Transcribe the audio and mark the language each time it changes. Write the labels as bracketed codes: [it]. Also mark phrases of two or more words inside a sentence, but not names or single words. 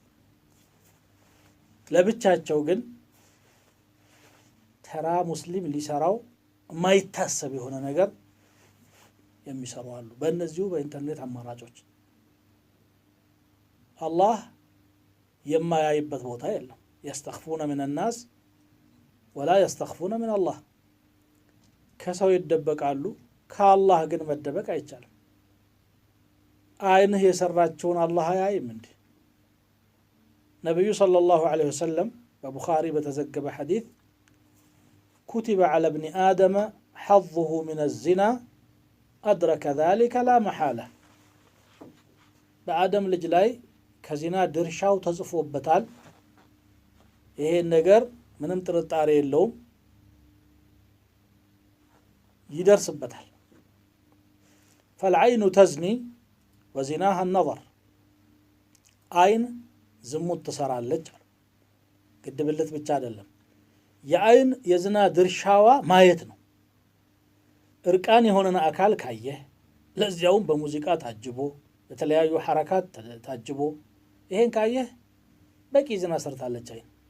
[am] ለብቻቸው ግን ተራ ሙስሊም ሊሰራው የማይታሰብ የሆነ ነገር የሚሰሩ አሉ። በእነዚሁ በኢንተርኔት አማራጮች አላህ የማያይበት ቦታ የለም። [ar] يستخفون من الناس ولا يستخفون من الله። [am] ከሰው ይደበቃሉ፣ ከአላህ ግን መደበቅ አይቻልም። አይንህ የሰራቸውን አላህ አያይም እንዴ? [ar] ነብዩ صلى الله عليه وسلم [am] በቡኻሪ በተዘገበ ሐዲስ [ar] كتب على ابن آدم حظه من الزنا أدرك ذلك لا محالة። [am] በአደም ልጅ ላይ ከዚና ድርሻው ተጽፎበታል። ይሄን ነገር ምንም ጥርጣሬ የለውም፣ ይደርስበታል። [ar] فالعين تزني وزناها النظر። [am] አይን ዝሙት ትሰራለች። ግድብልት ብቻ አይደለም፣ የአይን የዝና ድርሻዋ ማየት ነው። እርቃን የሆነን አካል ካየህ፣ ለዚያውም በሙዚቃ ታጅቦ በተለያዩ ሐረካት ታጅቦ ይሄን ካየህ በቂ ዝና ሰርታለች አይን።